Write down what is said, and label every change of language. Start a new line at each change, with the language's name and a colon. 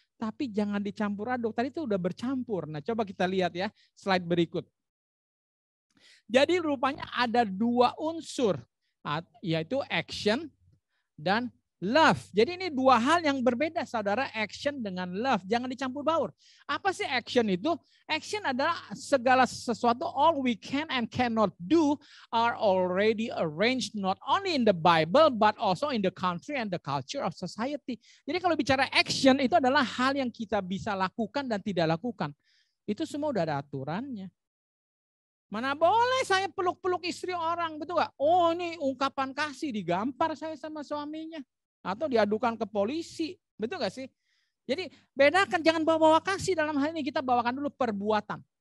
Indonesian: Tapi jangan dicampur aduk. Tadi itu udah bercampur. Nah, coba kita lihat ya slide berikut. Jadi rupanya ada dua unsur, yaitu action dan love. Jadi ini dua hal yang berbeda, saudara, action dengan love. Jangan dicampur baur. Apa sih action itu? Action adalah segala sesuatu,
English: all we can and cannot do are already arranged not only in the Bible but also in the country and the culture of society.
Indonesian: Jadi kalau bicara action itu adalah hal yang kita bisa lakukan dan tidak lakukan. Itu semua udah ada aturannya. Mana boleh saya peluk-peluk istri orang, betul gak? Oh, ini ungkapan kasih, digampar saya sama suaminya. Atau diadukan ke polisi, betul gak sih? Jadi bedakan, jangan bawa-bawa kasih dalam hal ini, kita bawakan dulu perbuatan.